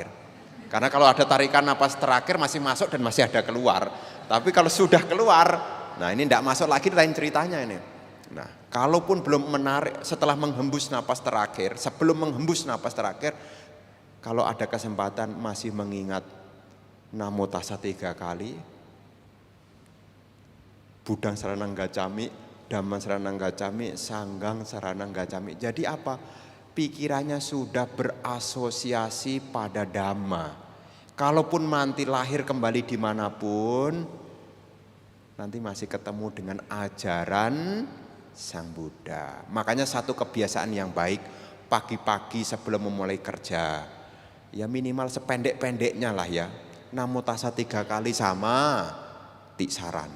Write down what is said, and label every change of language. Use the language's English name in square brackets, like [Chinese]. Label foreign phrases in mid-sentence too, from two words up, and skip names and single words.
[Indonesian] Karena kalau ada tarikan napas terakhir masih masuk dan masih ada keluar. Tapi kalau sudah keluar, nah ini tidak masuk lagi, lain ceritanya ini. Nah, kalaupun belum menarik setelah menghembus napas terakhir, sebelum menghembus napas terakhir, kalau ada kesempatan masih mengingat [Pali] Namo Tassa [Indonesian] 3 kali, [Pali] Budang Saranang Gacami, Dhamman Saranang Gacami, Sanggang Saranang Gacami. [Indonesian] Jadi apa? Pikirannya sudah berasosiasi pada Dhamma. Kalaupun nanti lahir kembali dimanapun, nanti masih ketemu dengan ajaran Sang Buddha. Makanya satu kebiasaan yang baik, pagi-pagi sebelum memulai kerja, ya minimal sependek-pendeknya lah ya, [Pali] Namo Tassa [Indonesian] 3 kali sama Tiksarana.